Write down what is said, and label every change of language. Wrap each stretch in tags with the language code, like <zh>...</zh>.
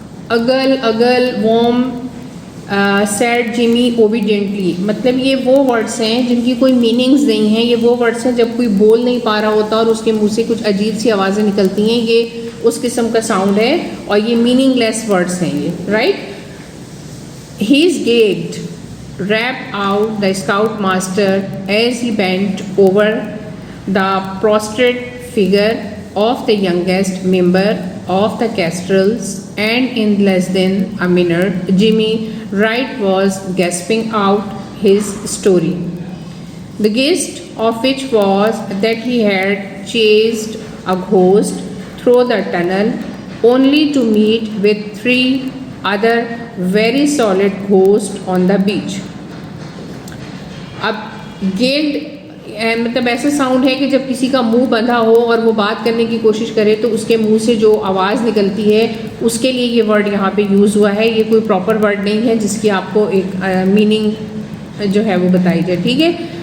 <en>अगल अगल warm said Jimmy obediently.</en> <hi>मतलब ये वो वर्ड्स हैं जिनकी कोई मीनिंग्स नहीं हैं। ये वो वर्ड्स हैं जब कोई बोल नहीं पा रहा होता और उसके मुंह से कुछ अजीब सी आवाज़ें निकलती हैं, ये उस किस्म का साउंड है और ये मीनिंगलेस वर्ड्स हैं ये, right.</hi> <en>He is gagged, rapped out the scoutmaster as he bent over the prostrate figure of the youngest member of the Kestrels, and in less than a minute Jimmy Wright was gasping out his story, the gist of which was that he had chased a ghost through the tunnel only to meet with 3 other very solid ghosts on the beach.</en> <hi>अब गेल्ड मतलब ऐसा sound है कि जब किसी का मुंह बंधा हो और वो बात करने की कोशिश करे तो उसके मुंह से जो आवाज़ निकलती है, उसके लिए ये वर्ड यहाँ पे यूज़ हुआ है। ये कोई प्रॉपर वर्ड नहीं है जिसकी आपको एक मीनिंग जो है वो बताई जाए, ठीक है।</hi>